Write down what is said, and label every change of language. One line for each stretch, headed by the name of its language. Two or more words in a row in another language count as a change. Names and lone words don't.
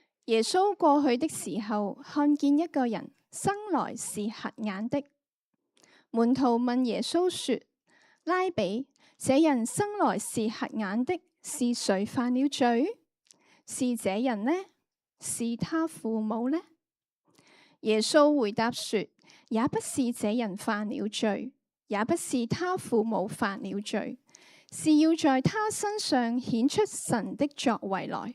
Chinese: 耶穌過去的時候，看見一個人生來是瞎眼的。門徒問耶穌說：拉比，這人生來是瞎眼的，是誰犯了罪？是這人呢？是他父母呢？耶穌回答說：也不是這人犯了罪，也不是他父母犯了罪，是要在他身上顯出神的作為來。